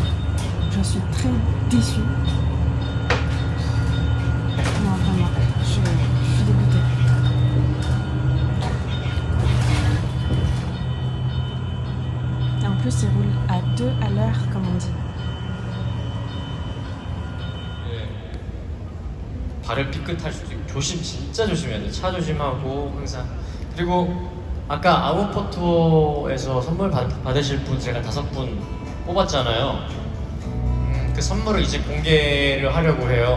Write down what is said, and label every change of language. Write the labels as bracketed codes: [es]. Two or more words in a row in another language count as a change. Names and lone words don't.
[fr] Je suis très déçue. Non, vraiment, je suis dégoûtée. Et en plus, il roule à 2 à l'heure, comme on dit. [ko] 발을 삐끗할 수도 있고 진짜 조심해야 돼. 차 조심하고 항상. 그리고 아까 아웃포토에서 선물 받으실 분 제가 5분 뽑았잖아요. 그 선물을 이제 공개를 하려고 해요.